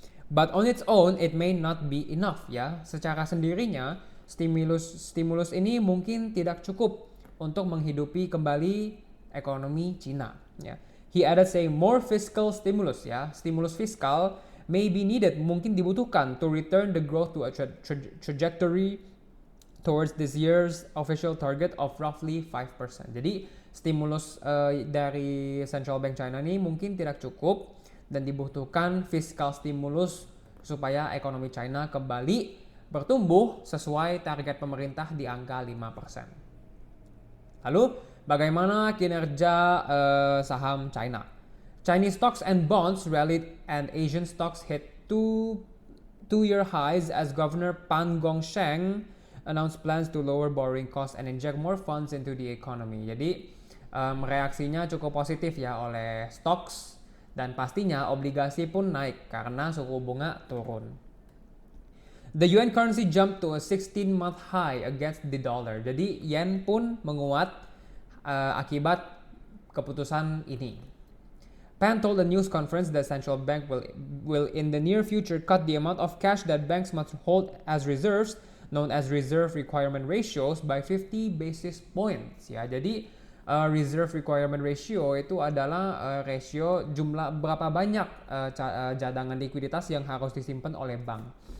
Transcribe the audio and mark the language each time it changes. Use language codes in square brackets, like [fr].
[en] But on its own, it may not be enough, ya. [id] Secara sendirinya, stimulus ini mungkin tidak cukup untuk menghidupi kembali ekonomi China. Ya. [en] He added saying more fiscal stimulus, ya, [id] stimulus fiskal [en] may be needed, [id] mungkin dibutuhkan [en] to return the growth to a trajectory towards this year's official target of roughly 5%. [id] Jadi stimulus dari Central Bank China ini mungkin tidak cukup dan dibutuhkan fiskal stimulus supaya ekonomi China kembali bertumbuh sesuai target pemerintah di angka 5%. Lalu bagaimana kinerja saham China? [en] Chinese stocks and bonds rallied and Asian stocks hit two-year highs as Governor Pan Gongsheng announced plans to lower borrowing costs and inject more funds into the economy. [id] Jadi reaksinya cukup positif, ya, oleh stocks, dan pastinya obligasi pun naik karena suku bunga turun. [en] The yuan currency jumped to a 16-month high against the dollar. [id] Jadi yen pun menguat akibat keputusan ini. [en] Pan told a news conference that central bank will in the near future cut the amount of cash that banks must hold as reserves, known as reserve requirement ratios, by 50 basis points. [id] Ya, jadi reserve requirement ratio itu adalah rasio jumlah berapa banyak cadangan likuiditas yang harus disimpan oleh bank.